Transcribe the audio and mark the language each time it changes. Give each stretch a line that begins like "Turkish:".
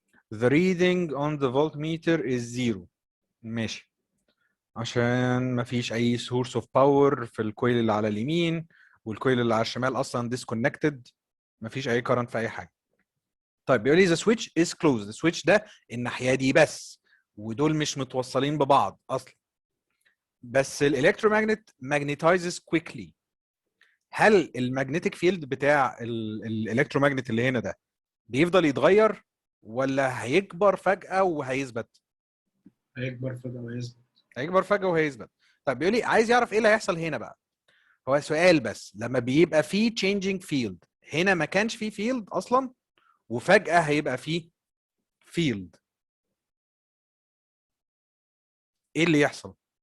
English: The reading on the voltmeter is 0.
Arabic: ماشي. عشان ما فيش اي
English: source of power
Arabic: في الكويل اللي على اليمين، والكويل اللي على الشمال اصلا disconnected، ما فيش اي current في اي حاجه. طيب بيقول لي
English: the switch is closed.
Arabic: السويتش ده الناحيه دي بس، ودول مش متوصلين ببعض اصلا.
English: بس الالكترومagnet magnetizes quickly.
Arabic: هل المagnetic field بتاع الالكترومagnet اللي هنا ده بيفضل يتغير ولا هيكبر فجأة وهيثبت؟ هيكبر فجأة وهيثبت. هيكبر فجأة وهيثبت. طيب بيقول لي عايز يعرف ايه اللي هيحصل هنا بقى. هو سؤال بس، لما بيبقى فيه
English: changing field،
Arabic: هنا ما كانش فيه field اصلا وفجأة هيبقى فيه field، ايه اللي يحصل؟